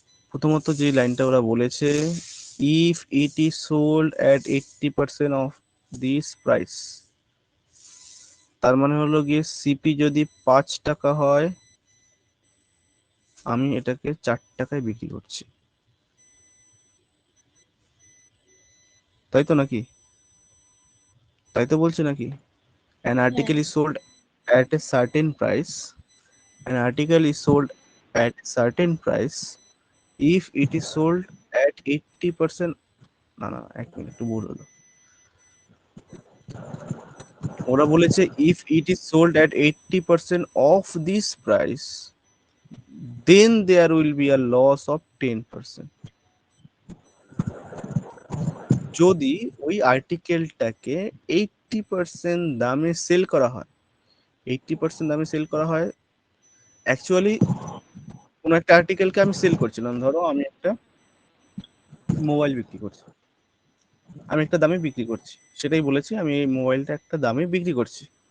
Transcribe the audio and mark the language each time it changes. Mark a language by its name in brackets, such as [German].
[Bangla] প্রথমত যে লাইনটা ওরা বলেছে, [English] if it is sold at 80% of this price, [Bangla] তার মানে হলো গিয়ে সিপি যদি 5 টাকা হয়, আমি এটাকে 4 টাকায় বিক্রি করছি, তাই তো নাকি? তাই তো বলছে নাকি? [English] An [Bangla] হ্যাঁ, [English] article is sold at a certain price. An article is sold at a certain price if it is sold at 80%. [Bangla] না না, এক মিনিট, একটু ভুল হলো। ওরা বলেছে [English] if it is sold at 80% of this price, then there will be a loss of 10%. [Bangla] যদি ওই আর্টিকেলটাকে 80% দামে সেল করা হয়, 80% দামে সেল করা হয়, অ্যাকচুয়ালি কোনো একটা আর্টিকেলকে আমি সেল করছিলাম, ধরো আমি একটা মোবাইল বিক্রি করছি, আমি একটা দামে বিক্রি করছি, সেটাই বলেছি, আমি এই মোবাইলটা একটা দামে বিক্রি করছি।